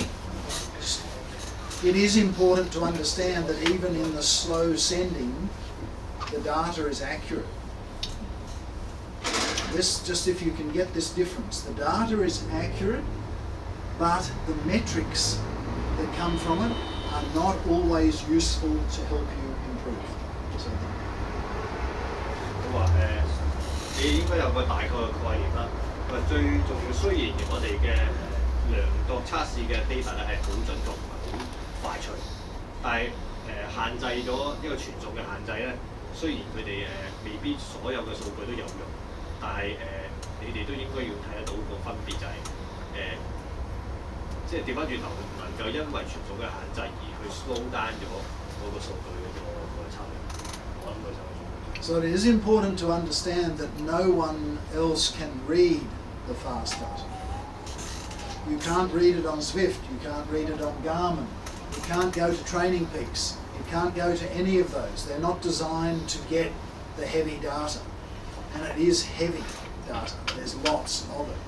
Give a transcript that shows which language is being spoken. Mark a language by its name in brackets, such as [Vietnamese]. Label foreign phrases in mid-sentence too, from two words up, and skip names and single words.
[English] It is important to understand that even in the slow sending, the data is accurate. This, just if you can get this difference, the data is accurate, but the metrics that come from it are not always useful to help you improve. So, [Cantonese] 佢話你應該有個大概嘅概念啦。佢話最重要，雖然我哋嘅量度測試嘅 data 咧係好準確同埋好快脆，但係限制咗一個傳送嘅限制咧。雖然佢哋未必所有嘅數據都有用，但係你哋都應該要睇得到個分別就係、即係調翻轉頭唔能夠因為傳送嘅限制而去 [English] slow down [Cantonese] 咗嗰個數據嗰個策略。我諗佢就係。 [English] So it is important to understand that no one else can read the fast data. You can't read it on Zwift, you can't read it on Garmin, you can't go to Training Peaks, you can't go to any of those. They're not designed to get the heavy data. And it is heavy data, there's lots of it.